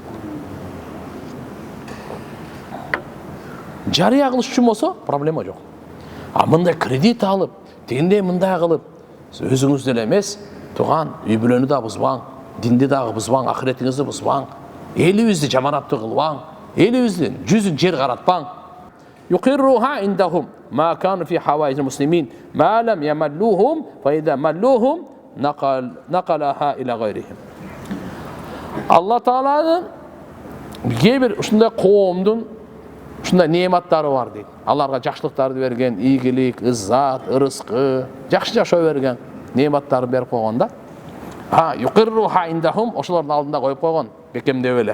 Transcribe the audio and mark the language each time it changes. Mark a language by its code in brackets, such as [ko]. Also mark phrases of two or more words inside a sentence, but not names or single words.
[ky] Жарыя кылыш үчүн болсо, проблема жок. А мындай кредит алып, тегиндей мындай кылып, өзүңүз деле эмес, туган үй бүлөнү да бузбаң, динди дагы бузбаң, ахиретиңизди бузбаң, элибизди жаманаттуу кылбаң, элибиздин жүзүн жер каратпаң. [ar] يقرها عندهم ما كانوا في حوائج المسلمين ما لم يملوهم فإذا ملوهم نقلها إلى غيرهم. [ky] Алла Тааланын кээ-бир ушундай коомдун ушундай неаматтары бар дейт. Аларга жакшылыктарды берген, ийгилик, ыззат, ырыскы, жакшы жашоо берген, неаматтарды берип койгон да. [ar] يقرها عندهم, [ky] ошолордун алдында коюп койгон, бекемдеп эле.